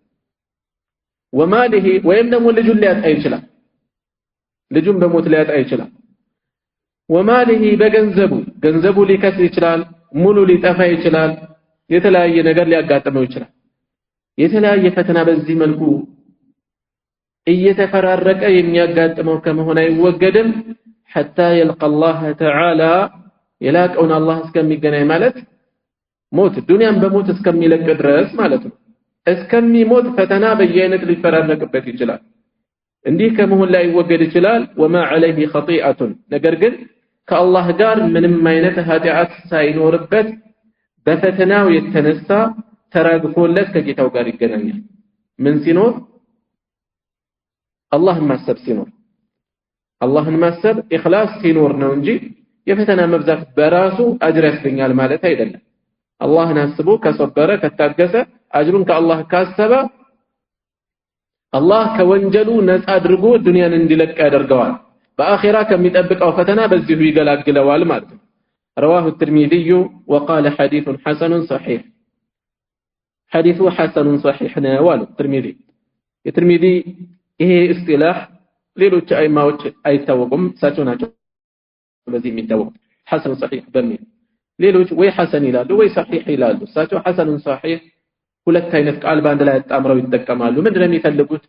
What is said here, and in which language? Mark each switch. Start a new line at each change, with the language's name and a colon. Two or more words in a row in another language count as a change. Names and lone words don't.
Amharic: ወማሊሂ ወይም ደግሞ ልጁን ሊያጣ ይችላል። ልጁን በሞት ሊያጣ ይችላል። ወማሊሂ ገንዘቡ ሊከስር ይችላል። ሙሉ ሊጠፋ ይችላል። የተለያየ ነገር ሊያጋጥመው ይችላል። የተለያየ ፈተና በዚህ መልኩ እየተፈራረቀ የሚያጋጥመው ከመሆን አይወገድም
Arabic: حتى يلقى الله تعالى
Amharic: የላቀውን አላህ እስከሚገናኝ ማለት ሞት ዱንያን በሞት እስከሚለቅ ድረስ ማለት ነው። እስከሚሞት ፈተና በየአይነት ሊፈራረቅበት ይችላል። እንዲህ ከመሆን ላይ ይወገድ ይችላል።
Arabic: وما عليه خطيئة
Amharic: ነገር ግን ከአላህ ጋር ምንም አይነት ኃጢአት ሳይኖርበት በፈተናው የተነሳ ተራግፎለት ከጌታው ጋር ይገናኛል። ምን ሲኖር? አላህን ማሰብ ሲኖር፣ አላህን ማሰብ ኢኽላስ ሲኖር ነው እንጂ የፈተና መብዛት በራሱ አጅር ያስገኛል ማለት አይደለም። አላህን አስቦ ከሰበረ ከታገሰ አጅሩን ከአላህ ካሰበ አላህ ከወንጀሉ ነፃ አድርጎ ዱንያን እንዲለቅ ያደርገዋል። በአኺራ ከሚጠብቀው ፈተና በዚሁ ይገላግለዋል ማለት ነው።
Arabic: رواه الترمذي وقال حديث حسن صحيح حديث حسن صحيح نوال الترمذي
Amharic: የትርሚዚ ይሄ እስጢላህ ሌሎች አይማዎች አይታወቁም፣ እሳቸው ናቸው በዚህ የሚታወቁት።
Arabic: حسن صحيح
Amharic: በሚል ሌሎች ወይ ሐሰን ይላሉ ወይ ሰሒህ ይላሉ። እሳቸው ሐሰኑን ሰሒህ ሁለት አይነት ቃል በአንድ ላይ አጣምረው ይጠቀማሉ። ምንድነው የሚፈልጉት?